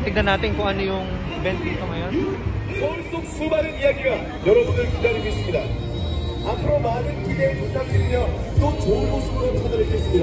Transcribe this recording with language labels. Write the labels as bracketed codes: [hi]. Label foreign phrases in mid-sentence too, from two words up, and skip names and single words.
[tl] Tignan natin kung ano yung event dito ngayon. [ko] 서울 속 수많은 이야기가 여러분을 기다리고 있습니다. 앞으로 많은 기대 부탁드리며 또 좋은 모습으로 찾아뵙겠습니다.